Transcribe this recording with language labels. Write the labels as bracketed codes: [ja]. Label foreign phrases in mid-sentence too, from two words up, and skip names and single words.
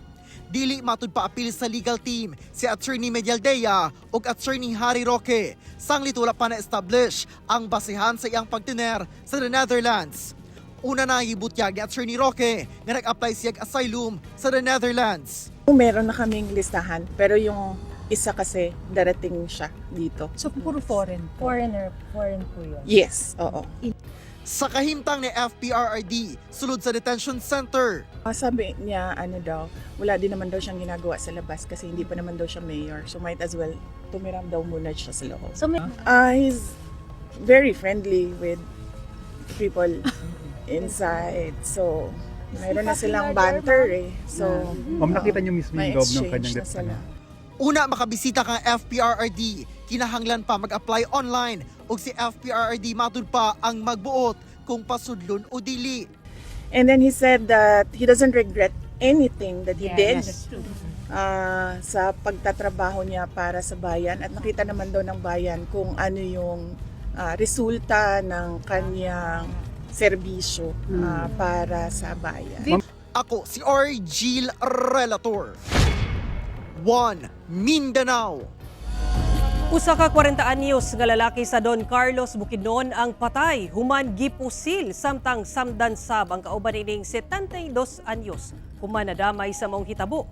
[ceb] Dili matud pa apil sa legal team si Attorney Medialdea ug Attorney Harry Roque. Sanglit wala pa na-establish ang basehan sa iyang pagtener sa the Netherlands. Una na hibutyag ni Attorney Roque nga nag-apply siya asylum sa the Netherlands. [tl] Meron na kaming listahan pero yung isa kasi darating siya dito. So puro foreign po yun? [en] Yes, oo. [ceb] Sa kahimtang ni FPRRD, sulod sa detention center. [tl] Sabi niya, wala din naman daw siyang ginagawa sa labas kasi hindi pa naman daw siya mayor. So [en] might as well [tl] tumiram daw muna siya sa loob. [en] So he's very friendly with people inside. [tl] So mayroon na silang banter eh. So Ma'am, nakita niyo mismo yung loob ng kanyang detention. [ceb] Una makabisita kang FPRRD, kinahanglan pa mag-apply online ug si FPRRD matud pa ang magbuot kung pasudlon o dili. [en] And then he said that he doesn't regret anything that he did [tl] sa pagtatrabaho niya para sa bayan at nakita naman daw ng bayan kung ano yung resulta ng kanyang serbisyo para sa bayan. [ceb] Ako si Orgil Relator. 1 Mindanao. Usa ka 40 anyos nga lalaki sa Don Carlos, Bukidnon ang patay human gipusil samtang samdan sab ang kauban ining 72 anyos human nadamay sa maong hitabo.